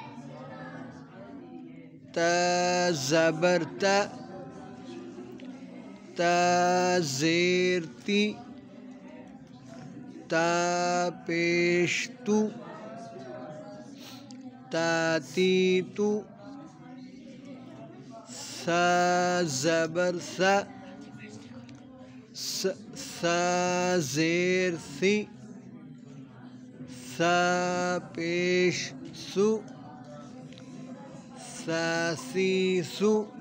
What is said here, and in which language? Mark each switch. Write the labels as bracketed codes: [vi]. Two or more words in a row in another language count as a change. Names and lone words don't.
[ur] تا زبر تا، تا زیر تی، تا پیش تو، تاتی تو. سا زبر سا، سا زیر سی، سا پیش سو، ساسی سو.